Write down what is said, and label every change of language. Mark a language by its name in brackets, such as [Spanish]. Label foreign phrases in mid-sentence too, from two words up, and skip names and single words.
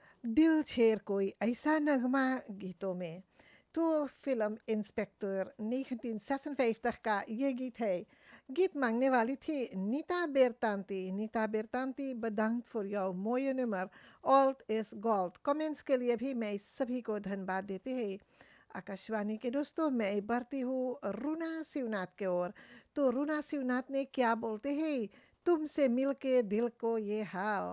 [Caribbean Hindustani] दिल छेड़ कोई ऐसा नगमा गीतों में। तो फिल्म इंस्पेक्टर 1956 का ये गीत है। गीत मांगने वाली थी नीता बेरतांती। नीता बेरतांती, [Dutch] bedankt voor jouw mooie nummer [English] Old is Gold। [Caribbean Hindustani] कमेंट्स के लिए भी मैं सभी को धन्यवाद देते हैं। आकाशवाणी के दोस्तों, मैं बढ़ती हूँ रूना शिवनाथ के ओर। तो रूना शिवनाथ ने क्या बोलते हैं, तुमसे मिलके दिल को ये हाल।